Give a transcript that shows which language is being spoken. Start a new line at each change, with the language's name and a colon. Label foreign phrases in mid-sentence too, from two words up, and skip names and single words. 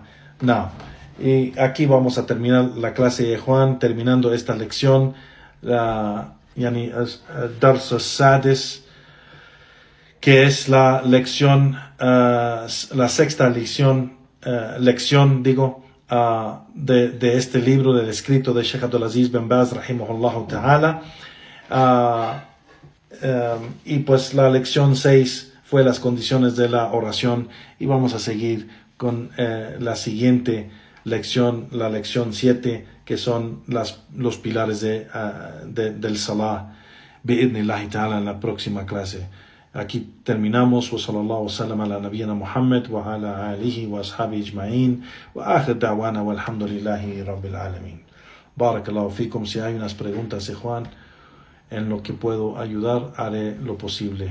Spanish: Y aquí vamos a terminar la clase de Juan, terminando esta lección,
Arabic: درس السادس,
Spanish: que es la lección, la sexta lección de este libro del escrito de Sheikh Abdulaziz bin Baz
Arabic: رحمه الله تعالى.
Spanish: Y pues la lección 6 fue las condiciones de la oración, y vamos a seguir con la siguiente lección, la lección 7, que son los pilares del salah,
Arabic: بإذن الله تعالى,
Spanish: en la próxima clase. Aquí terminamos.
Arabic: وصلى الله وسلم على نبينا محمد وعلى آله وأصحابه أجمعين، وآخر دعوانا والحمد لله رب العالمين. بارك الله فيكم.
Spanish: Si hay unas preguntas, Juan, en lo que puedo ayudar, haré lo posible.